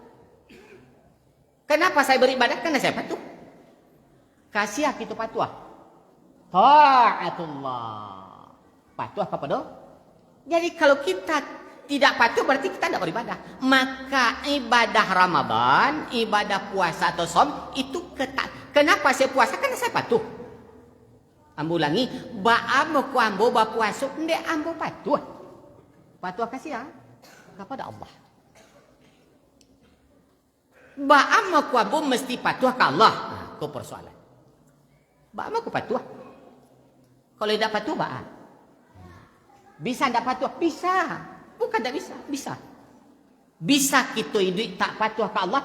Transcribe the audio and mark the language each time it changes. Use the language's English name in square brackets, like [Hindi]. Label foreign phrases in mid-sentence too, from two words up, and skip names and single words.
[Indonesian] Kenapa saya beribadah? Karena saya patuh. Kasih kita patuh. Ta'atullah. Patuh kepada. Jadi kalau kita tidak patuh berarti kita tidak beribadah. Maka ibadah Ramadan, ibadah puasa atau som itu ketat. Kenapa saya puasa? Karena saya patuh. [Minangkabau] Ambo ulangi, ba'amu ku ambo ba puasa, ndek ambo patuh. [Indonesian] Patuh kasih ya kepada Allah. [Minangkabau] Ba'amu ku ambo mesti patuh ke Allah. [Indonesian] Itu persoalan. [Minangkabau] Ba'amu ku patuh. [Indonesian] Kalau tidak patuh ba'a. Bisa tidak patuh? Bisa. Bukan tidak bisa. Bisa. Bisa kita hidup tak patuh ke Allah.